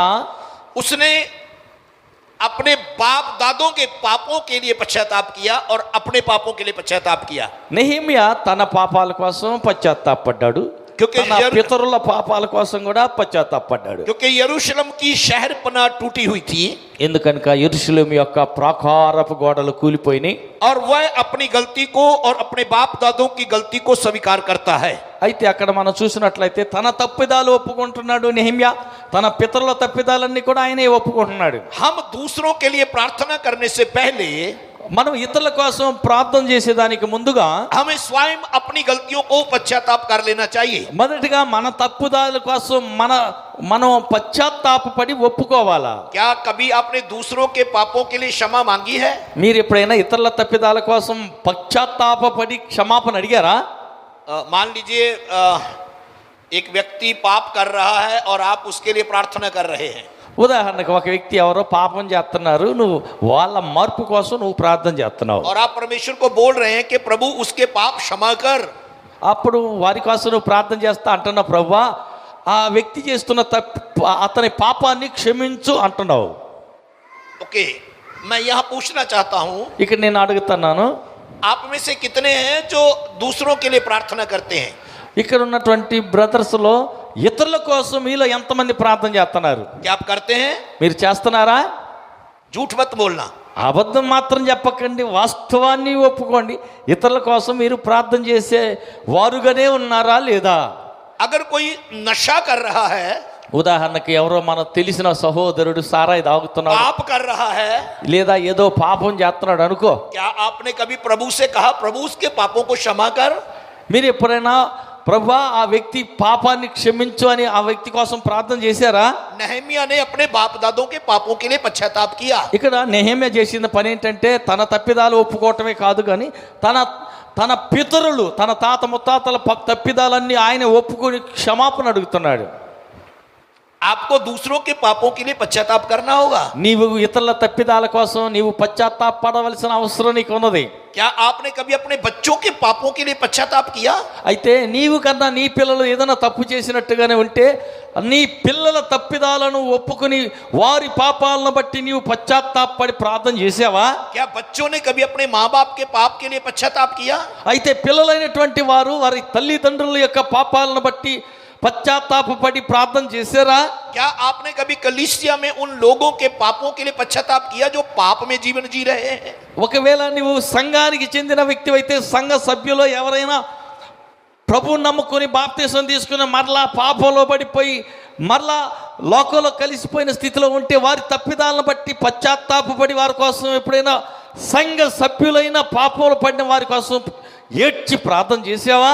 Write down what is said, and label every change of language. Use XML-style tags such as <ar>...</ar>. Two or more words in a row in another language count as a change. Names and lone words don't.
<hi>उसने अपने बाप दादों के पापों के लिए पश्चाताप किया और अपने पापों के लिए पश्चाताप किया.</hi> <te>నెహెమ్యా తన పాపాల కోసం పశ్చాత్తాపడ్డాడు,</te> <hi>क्योंकि</hi> <te>తన పితరుల పాపాల కోసం కూడా పశ్చాత్తాపడ్డాడు.</te> <hi>क्योंकि यरूशलेम की शहरपना टूटी हुई थी,</hi> <te>ఎందుకనక యెరూషలేము యొక్క ప్రాకారపు గోడలు కూలిపోయినాయి.</te> <hi>और वह अपनी गलती को और अपने बाप दादों की गलती को स्वीकार करता है.</hi> <te>అయితే అక్కడ మనం చూసినట్లయితే తన తప్పిదాలు ఒప్పుకుంటున్నాడు నెహెమ్యా, తన పితరుల తప్పిదాలన్నీ కూడా ఆయనే ఒప్పుకుంటున్నాడు.</te> <hi>हम दूसरों के लिए प्रार्थना करने से पहले</hi> <te>మనం ఇతరుల కోసం ప్రార్థన చేసేదానికి ముందుగా</te> <hi>हमें स्वयं अपनी गलतियों को पश्चाताप कर लेना चाहिए.</hi> <te>మొదటిగా మన తప్పుదాల కోసం మనం పశ్చాత్తాపపడి ఒప్పుకోవాలా.</te> <hi>क्या कभी आपने दूसरों के पापों के लिए क्षमा मांगी है?</hi> <te>మీరు ఎప్పుడైనా ఇతరుల తప్పిదాల కోసం పశ్చాత్తాపపడి క్షమాపణ అడిగారా?</te> <hi>मान लीजिए एक व्यक्ति पाप कर रहा है और आप उसके लिए प्रार्थना कर रहे हैं.</hi> <te>ఉదాహరణకు ఒక వ్యక్తి ఎవరో పాపం చేస్తున్నారు, నువ్వు వాళ్ళ మార్పు కోసం నువ్వు ప్రార్థన చేస్తున్నావు.</te> <hi>और आप परमेश्वर को बोल रहे हैं कि प्रभु उसके पाप क्षमा कर.</hi> <te>అప్పుడు వారి కోసం నువ్వు ప్రార్థన చేస్తా అంటున్నావు, ప్రభువా ఆ వ్యక్తి చేస్తున్న అతని పాపాన్ని క్షమించు అంటున్నావు.</te> <hi>ओके, मैं यहाँ पूछना चाहता हूँ,</hi> <te>ఇక్కడ నేను అడుగుతున్నాను,</te> <hi>आप में से कितने हैं जो दूसरों के लिए प्रार्थना करते हैं?</hi> <te>ఇక్కడ ఉన్నటువంటి బ్రదర్స్లో ఇతరుల కోసం మీలో ఎంతమంది ప్రార్థన చేస్తున్నారు?</te> <hi>क्या आप करते हैं?</hi> <te>మీరు చేస్తున్నారా?</te> <hi>झूठ मत बोलना.</hi> <te>అబద్ధం మాత్రం చెప్పకండి, వాస్తవాన్ని ఒప్పుకోండి. ఇతరుల కోసం మీరు ప్రార్థన చేసే వారుగానే ఉన్నారా లేదా?</te> <hi>अगर कोई नशा कर रहा है,</hi> <te>ఉదాహరణకి ఎవరో మనకు తెలిసిన సహోదరుడు సారాయి తాగుతున్నాడు,</te> <hi>पाप कर रहा है,</hi> <te>లేదా ఏదో పాపం చేస్తున్నాడు అనుకో,</te> <hi>क्या आपने कभी प्रभु से कहा प्रभु उसके पापों को क्षमा कर?</hi> <te>మీరు ఎప్పుడైనా ప్రభువా ఆ వ్యక్తి పాపాన్ని క్షమించు అని ఆ వ్యక్తి కోసం ప్రార్థన చేశారా?</te> <hi>नहमिया ने अपने बाप दादों के पापों के लिए पश्चाताप किया।</hi> <te>ఇక్కడ నెహెమ్యా చేసిన పని ఏంటంటే తన తప్పిదాలు ఒప్పుకోవటమే కాదు కానీ తన పితరులు తన తాత ముత్తాతల తప్పిదాలన్నీ ఆయన ఒప్పుకొని క్షమాపణ అడుగుతున్నాడు.</te> <hi>आपको दूसरों के पापों के लिए पश्चाताप करना होगा।</hi> <te>నీవు ఇతరుల తప్పిదాల కోసం నీవు పశ్చాత్తాపడవలసిన అవసరం నీకు ఉన్నది.</te> <hi>क्या आपने कभी अपने बच्चों के पापों के लिए पश्चाताप किया?</hi> <te>అయితే నీవు కన్నా నీ పిల్లలు ఏదైనా తప్పు చేసినట్టుగానే ఉంటే నీ పిల్లల తప్పిదాలను ఒప్పుకొని వారి పాపాలను బట్టి నీవు పశ్చాత్తాపడి ప్రార్థన చేసావా?</te> <hi>क्या बच्चों ने कभी अपने माँ बाप के पाप के लिए पश्चाताप किया?</hi> <te>అయితే పిల్లలైనటువంటి వారు వారి తల్లిదండ్రుల యొక్క పాపాలను బట్టి పశ్చాత్తాపడి ప్రార్థన చేశారా?</te> <hi>क्या आपने कभी कलीसिया में उन लोगों के पापों के लिए पश्चाताप किया जो पाप में जीवन जी रहे हैं?</hi> <te>ఒకవేళ నువ్వు సంఘానికి చెందిన వ్యక్తి అయితే సంఘ సభ్యులు ఎవరైనా ప్రభు నమ్ముకొని బాప్తీసం తీసుకుని మరలా పాపంలో పడిపోయి మరలా లోకంలో కలిసిపోయిన స్థితిలో ఉంటే వారి తప్పిదాలను బట్టి పశ్చాత్తాపడి వారి కోసం ఎప్పుడైనా సంఘ సభ్యులైన పాపంలో పడిన వారి కోసం ఏడ్చి ప్రార్థన చేసావా?</te>